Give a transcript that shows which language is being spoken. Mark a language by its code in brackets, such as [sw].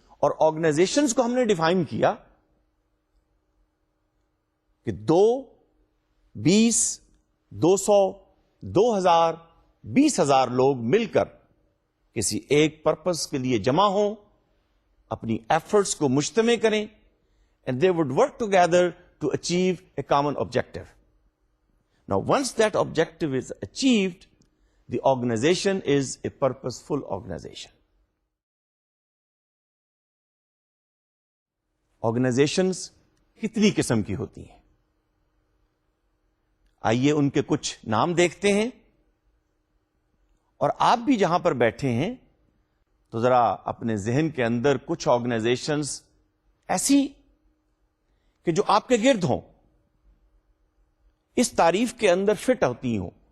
[ur] اور آرگنائزیشنز کو ہم نے ڈیفائن کیا کہ 2, 20, 200, 2000, 20,000 لوگ مل کر کسی ایک پرپز کے لیے جمع ہوں, اپنی ایفرٹس کو مجتمع کریں, [en] and they would work together to achieve a common objective. Now, once that objective is achieved, the organization is a purposeful organization. [ur] Organizations کتنی قسم کی ہوتی ہیں؟ آئیے ان کے کچھ نام دیکھتے ہیں, اور آپ بھی جہاں پر بیٹھے ہیں تو ذرا اپنے ذہن کے اندر کچھ آرگنائزیشنز ایسی کہ جو آپ کے گرد ہوں, اس تعریف کے اندر فٹ ہوتی ہوں.